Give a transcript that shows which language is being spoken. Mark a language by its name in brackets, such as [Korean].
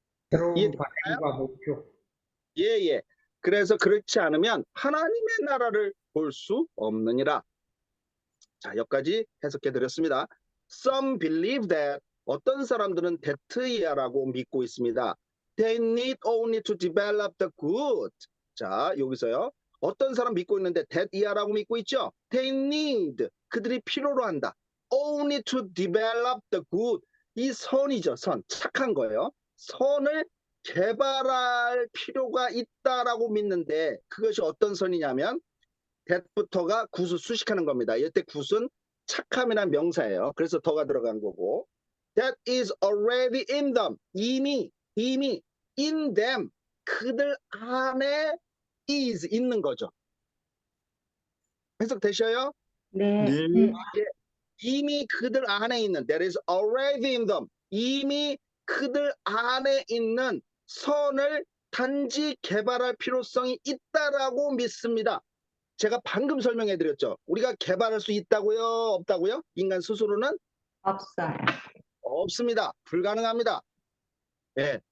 [Korean] 새로운 이해되나요? 바람과 목표. 예. 그래서 그렇지 않으면 하나님의 나라를 볼 수 없느니라. 자, 여기까지 해석해 드렸습니다. [English] Some believe that [Korean] 어떤 사람들은 that이야라고 믿고 있습니다. [English] They need only to develop the good. [Korean] 자, 여기서요. 어떤 사람 믿고 있는데 that이야라고 믿고 있죠? [English] They need. [Korean] 그들이 필요로 한다. [English] Only to develop the good. [Korean] 이 선이죠. 선. 착한 거예요. 선을 개발할 필요가 있다라고 믿는데 그것이 어떤 선이냐면 that부터가 굿을 수식하는 겁니다. 이때 굿은 착함이란 명사예요. 그래서 더가 들어간 거고 [English] that is already in them. [Korean] 이미 [English] in them. [Korean] 그들 안에 is 있는 거죠. 해석되셔요? 네. 네. 이미 그들 안에 있는 [English] that is already in them. [Korean] 이미 그들 안에 있는 선을 단지 개발할 필요성이 있다라고 믿습니다. 제가 방금 설명해 드렸죠. 우리가 개발할 수 있다고요? 없다고요? 인간 스스로는? 없어요. 없습니다. 불가능합니다. 예.